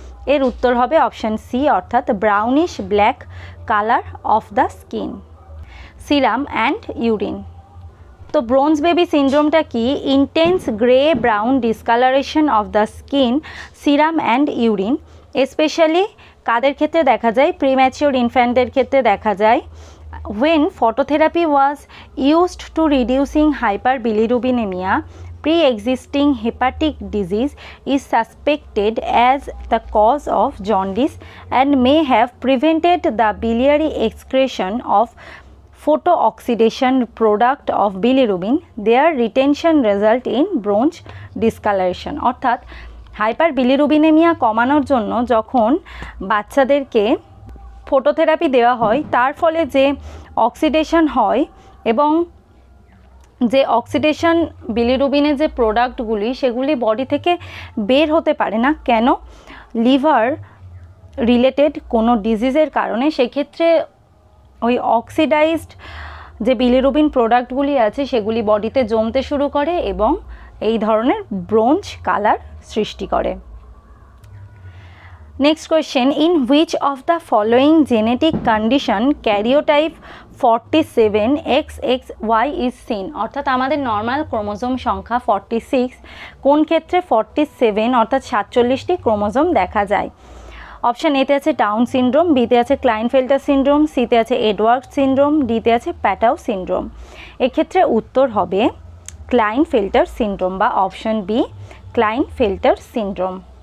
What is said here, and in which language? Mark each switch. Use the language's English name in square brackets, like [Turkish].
[Bangla] এর উত্তর হবে অপশান সি অর্থাৎ [English] Brownish black colour of the skin, serum and urine. [Bangla] তো ব্রোঞ্জ বেবি সিনড্রোমটা কি? [English] Intense grey brown discolouration of the skin, serum and urine. [Bangla] Specially কাদের ক্ষেত্রে দেখা যায়? প্রিম্যাচিওর ইনফ্যান্টের ক্ষেত্রে দেখা যায়। [English] When phototherapy was used to reducing hyperbilirubinemia, pre-existing hepatic disease is suspected as the cause of jaundice and may have prevented the biliary excretion of photooxidation product of bilirubin. Their retention result in bronch discoloration। [Bangla] অর্থাৎ hyperbilirubinaemia কমানোর জন্য যখন বাচ্চাদেরকে phototherapy দেওয়া হয় তার ফলে যে অক্সিডেশন হয় এবং যে অক্সিডেশন বিলিরুবিনের যে প্রোডাক্টগুলি সেগুলি বডি থেকে বের হতে পারে না, কেন? লিভার রিলেটেড কোনো ডিজিজের কারণে। সেক্ষেত্রে ওই অক্সিডাইজড যে বিলিরুবিন প্রোডাক্টগুলি আছে সেগুলি বডিতে জমতে শুরু করে এবং এই ধরনের ব্রোঞ্জ কালার সৃষ্টি করে। [English] Next question, in which of the following genetic condition karyotype 47XXY is seen? [Bangla] অর্থাৎ আমাদের নর্মাল ক্রোমোজোম সংখ্যা 46, কোন ক্ষেত্রে 47 অর্থাৎ 47টি ক্রোমোজোম দেখা যায়? অপশান এতে আছে ডাউন সিনড্রোম, বিতে আছে ক্লাইনফেল্টার সিনড্রোম, সিতে আছে এডওয়ার্ড সিনড্রোম, ডিতে আছে প্যাটাউ সিনড্রোম। এক্ষেত্রে উত্তর হবে ক্লাইনফেল্টার সিনড্রোম বা অপশান বি ক্লাইনফেল্টার সিনড্রোম।